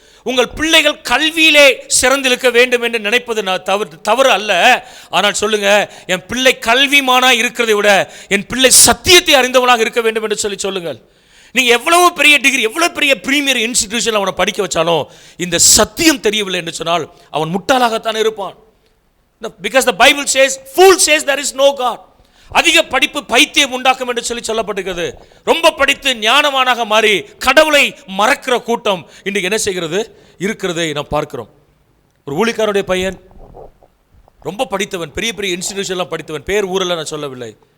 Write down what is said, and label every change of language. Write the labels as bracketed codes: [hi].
[ta] உங்கள் பிள்ளைகள் கல்வியிலே சிறந்திருக்க வேண்டும் என்று நினைப்பது தவறு அல்ல. ஆனால் சொல்லுங்க, என் பிள்ளை கல்விமானா இருக்கிறதை விட என் பிள்ளை சத்தியத்தை அறிந்தவனாக இருக்க வேண்டும் என்று சொல்லுங்கள். நீங்க எவ்வளவு பெரிய டிகிரி, எவ்வளவு பெரிய பிரீமியர் இன்ஸ்டிடியூஷன் அவனை படிக்க வச்சாலும் இந்த சத்தியம் தெரியவில்லை என்று சொன்னால் அவன் முட்டாளாகத்தான் இருப்பான். [en] Because the Bible says, fool says there is no God. [ta] அதிக படிப்பு பைத்தியம் உண்டாக்கும் என்று சொல்லப்பட்டிருக்கிறது. ரொம்ப படித்து ஞானவானாக மாறி கடவுளை மறக்கிற கூட்டம் இன்றைக்கு என்ன செய்கிறது இருக்கிறதை நாம் பார்க்கிறோம். ஒரு ஊழியக்காரருடைய பையன் ரொம்ப படித்தவன், பெரிய பெரிய இன்ஸ்டிடியூஷன்லாம் படித்தவன், பேர் ஊரெல்லாம் நான் சொல்லவில்லை.